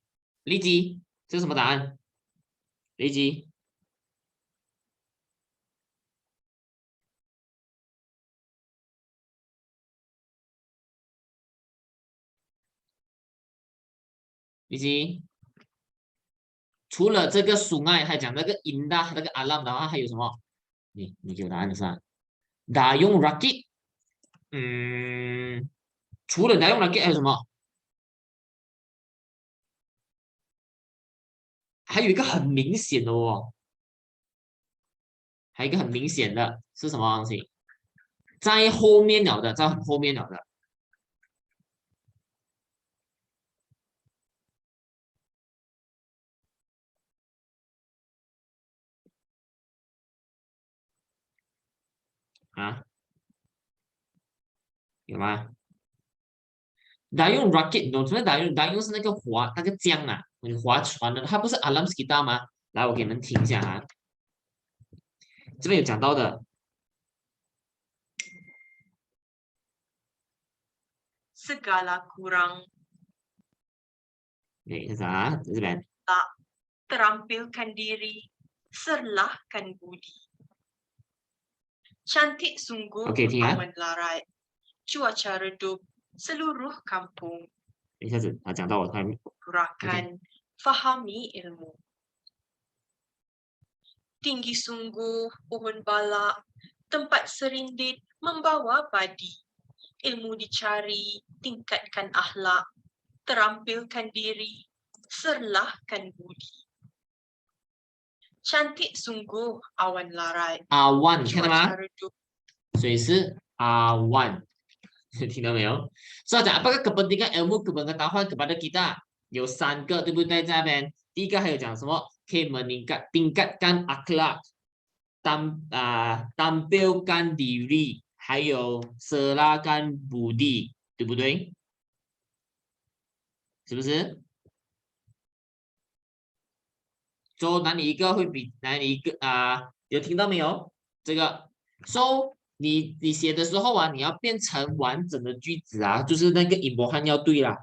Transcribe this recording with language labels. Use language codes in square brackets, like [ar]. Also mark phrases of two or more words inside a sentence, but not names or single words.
[zh] 立基，这是什么答案？立基，立基。除了这个 sungai，还讲那个 indah 那个 alam 的话，还有什么？你给我答案是吧 ？ [ms] dayung rakit， [zh] 除了 [ms] dayung rakit [zh] 还有什么？还有一个很明显的哦，还有一个很明显的是什么东西？在后面了的，在后面了的啊，有吗 ？ [ms] dayung rakit， [zh] 你懂什么 dayung 是那个那个江啊，你划船的，它不是 [ms] alam sekitar [zh] 吗？来，我给你们听一下啊，这边有讲到的， [ms] segala kurang [zh] 这是啊，这边 [ms] tak terampilkan diri, serlahkan budi. Cantik sungguh [zh] OK 听啊， [ms] awan larat, cuaca redup seluruh kampung. [zh] 一下子他讲到我还 [ms] Gerakan fahami ilmu. Tinggi sungguh pohon balak, tempat serindit membawa padi. Ilmu dicari, tingkatkan akhlak, terampilkan diri, serlahkan budi. Cantik sungguh awan larat, [zh] 阿万，看到 cuaca 吗？ redup 所以是阿万，听到没有？所以讲 [ms] apakah kepentingan ilmu pengetahuan kepada kita？ [zh] 有三个，对不对？在那边，第一个还有讲什么？可以 [ms] tingkatkan akhlak， tampilkan diri， [zh] 还有 [ms] serahkan budi， [zh] 对不对？是不是？so 哪里一个会比哪里一个有听到没有？这个 so 你写的时候啊，你要变成完整的句子啊，就是那个引波汉要对啦。